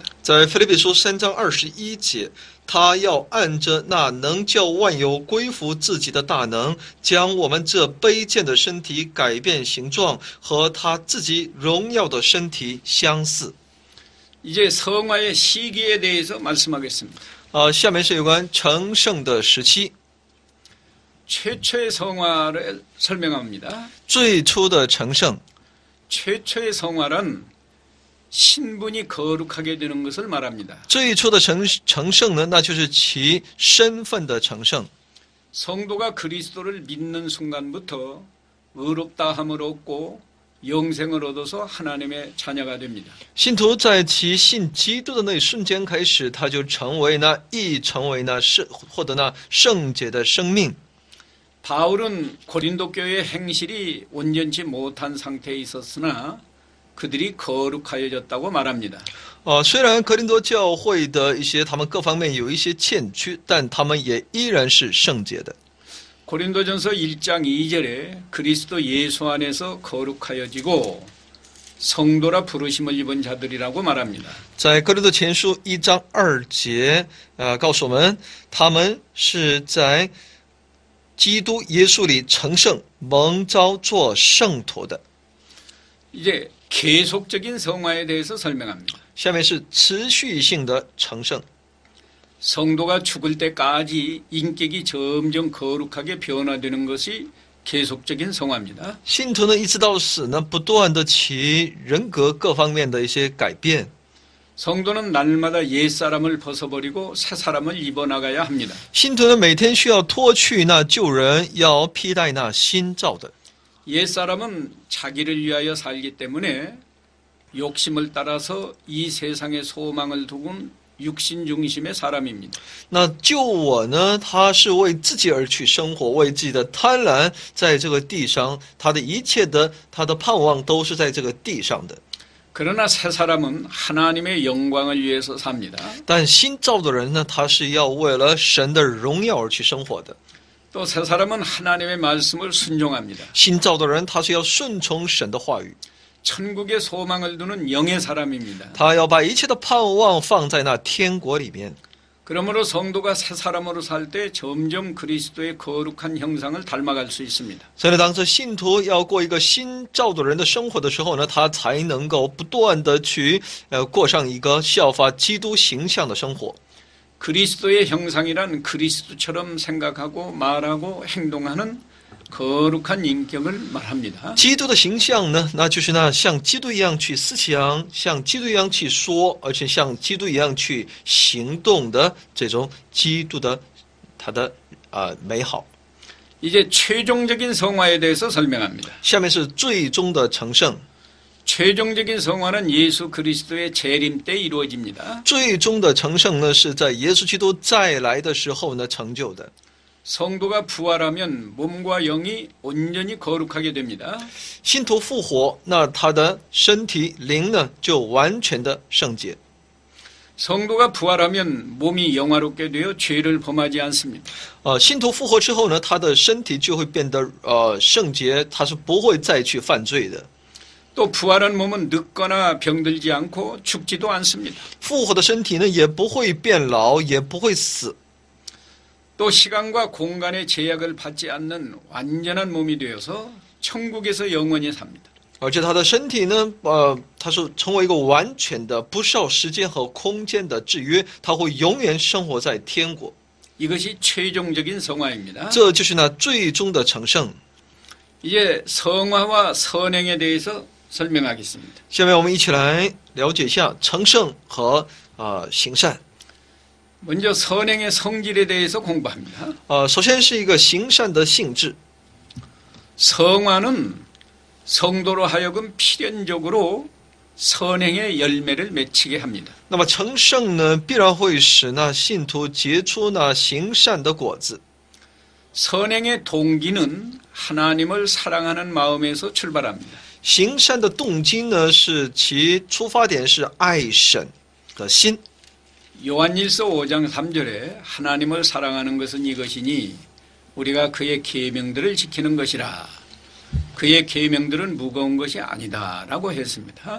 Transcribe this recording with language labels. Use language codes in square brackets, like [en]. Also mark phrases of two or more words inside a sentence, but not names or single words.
[zh] 在腓立比书3章21节，他要按着那能叫万有归服自己的大能，将我们这卑贱的身体改变形状，和他自己荣耀的身体相似。 [ko] 이제 성화의 시기에 대해서 말씀하겠습니다. [zh] 下面是有关成圣的时期。 [ko] 최초의 성화를 설명합니다. [zh] 最初的成圣， [ko] 최초의 성화란 신분이 거룩하게 되는 것을 말합니다. [zh] 最初的成圣呢，那就是其身份的成圣。 [ko] 성도가 그리스도를 믿는 순간부터 의롭다 함을 얻고 영생을 얻어서 하나님의 자녀가 됩니다. [zh] 信徒在其信基督的那一瞬间开始，他就成为那获得那圣洁的生命。 [ko] 바울은 고린도 교회의 행실이 온전치 못한 상태에 있었으나 그들이 거룩하여졌다고 말합니다. [zh] 虽然格林多教会的一些他们各方面有一些欠缺，但他们也依然是圣洁的。 [ko] 고린도전서 1장 2절에 그리스도 예수 안에서 거룩하여지고 성도라 부르심을 입은 자들이라고 말합니다. [zh] 在格林多前书1章2节，告诉我们，他们是在基督耶稣里成圣，蒙召做圣徒的。 [ko] 이제 계속적인 성화에 대해서 설명합니다. [zh] 下面是持续性的成圣。 [ko] 성도가 죽을 때까지 인격이 점점 거룩하게 변화되는 것이 계속적인 성화입니다. [zh] 信徒呢，一直到死呢，不断的其人格各方面的一些改变。 [ko] 성도는 날마다 옛사람을 벗어버리고 새사람을 입어나가야 합니다. [zh] 信徒呢，每天需要脱去那旧人，要披戴那新造的。 [ko] 옛사람은 자기를 위하여 살기 때문에 욕심을 따라서 이 세상의 소망을 두고는 육신 중심의 사람입니다. [zh] 那旧我呢，他是为自己而去生活，为自己的贪婪，在这个地上，他的一切的他的盼望都是在这个地上的。 [ko] 그러나 새 사람은 하나님의 영광을 위해서 삽니다. [zh] 但新造的人呢，他是要为了神的荣耀而去生活的。 [ko] 또 새 사람은 하나님의 말씀을 순종합니다. [zh] 新造的人，他是要顺从神的话语， [ko] 천국의 소망을 두는 영의 사람입니다. [zh] 他要把一切的盼望放在那天国里面。 [ko] 그러므로 성도가 새 사람으로 살 때 점점 그리스도의 거룩한 형상을 닮아갈 수 있습니다. [zh] 所以呢，当这信徒要过一个新造的人的生活的时候呢，他才能够不断的去过上一个效法基督形象的生活。 [ko] 그리스도의 형상이란 그리스도처럼 생각하고 말하고 행동하는 거룩한 인격을 말합니다. [zh] 基督的形象呢，那就是那像基督一样去思想，像基督一样去说，而且像基督一样去行动的这种基督的他的美好。 [ko] 이제 최종적인 성화에 대해서 설명합니다. [zh] 下面是最终的成圣， [ko] 최종적인 성화는 예수 그리스도의 재림 때 이루어집니다. [zh] 最终的成圣呢是在耶稣基督再来的时候呢成就的。 [ko] 성도가 부활하면 몸과 영이 온전히 거룩하게 됩니다. [zh] 信徒复活，那他的身体灵呢就完全的圣洁。 [ko] 성도가 부활하면 몸이 영화롭게 되어 죄를 범하지 않습니다. [zh] 信徒复活之后呢，他的身体就会变得圣洁，他是不会再去犯罪的。 [ko] 또 부활한 몸은 늙거나 병들지 않고 죽지도 않습니다. [zh] 复活的身体呢，也不会变老，也不会死。 [ko] 또 시간과 공간의 제약을 받지 않는 완전한 몸이 되어서 천국에서 영원히 삽니다. [zh] 而且他的身体呢，他是成为一个完全的、不受时间和空间的制约，他会永远生活在天国。 [ko] 이것이 최종적인 성화입니다. [zh] 这就是那最终的成圣。 [ko] 이제 성화와 선행에 대해서 설명하겠습니다. [zh] 下面我们一起来了解一下成圣和行善。 [ko] 먼저 선행의 성질에 대해서 공부합니다. [zh] 首先是一个行善的性质。 [ko] 성화는 성도로 하여금 필연적으로 선행의 열매를 맺히게 합니다. [zh] 那么成圣呢，必然会使那信徒结出那行善的果子。 [ko] 선행의 동기는 하나님을 사랑하는 마음에서 출발합니다. [zh] 行善的动机呢，是其出发点是爱神的心。 [ko] 요한일서 5장 3절에 하나님을 사랑하는 것은 이것이니 우리가 그의 계명들을 지키는 것이라. 그의 계명들은 무거운 것이 아니다라고 했습니다.